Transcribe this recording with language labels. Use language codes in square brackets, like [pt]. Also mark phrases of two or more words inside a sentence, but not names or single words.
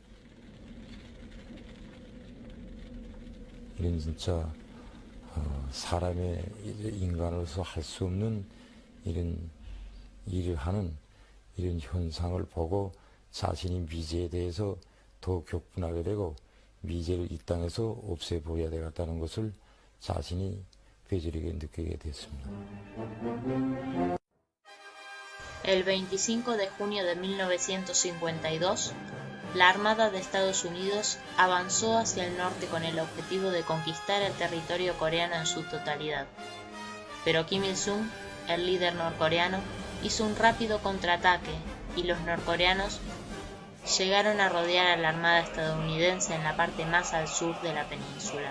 [ko] 이런 진짜 사람의 인간으로서 할 수 없는 이런 일을 하는 이런 현상을 보고 자신이 미제에 대해서 더 격분하게 되고 미제를 이 땅에서 없애버려야 되겠다는 것을 자신이 뼈저리게 느끼게 됐습니다. [es] El 25 de junio de 1952, la Armada de Estados Unidos avanzó hacia el norte con el objetivo de conquistar el territorio coreano en su totalidad. Pero Kim Il-sung, el líder norcoreano, hizo un rápido contraataque y los norcoreanos llegaron a rodear a la Armada estadounidense en la parte más al sur de la península.